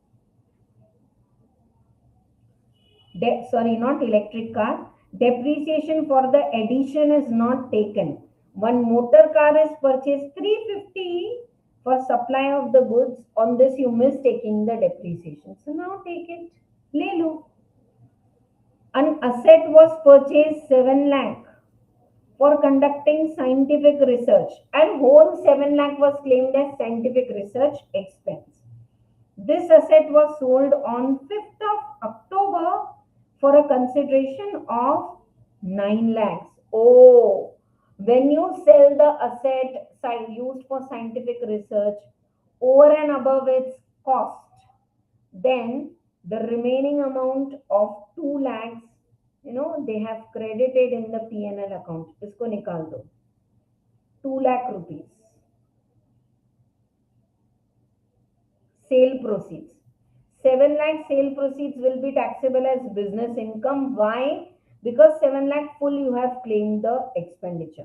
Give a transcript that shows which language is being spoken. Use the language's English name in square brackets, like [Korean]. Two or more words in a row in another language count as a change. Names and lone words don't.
[English] Sorry, not electric car. Depreciation for the addition is not taken. One motor car is purchased 350 for supply of the goods. On this, you miss taking the depreciation. So now take it. [Hindi] Le lo. [English] An asset was purchased 7 lakh for conducting scientific research, and whole 7 lakh was claimed as scientific research expense. This asset was sold on 5th of October for a consideration of 9 lakhs. Oh, when you sell the asset used for scientific research over and above its cost, then the remaining amount of 2 lakhs, they have credited in the P&L account. [Hindi] Isko nikal do. [English] 2 lakh rupees. Sale proceeds. 7 lakh sale proceeds will be taxable as business income. Why? Because 7 lakh full you have claimed the expenditure.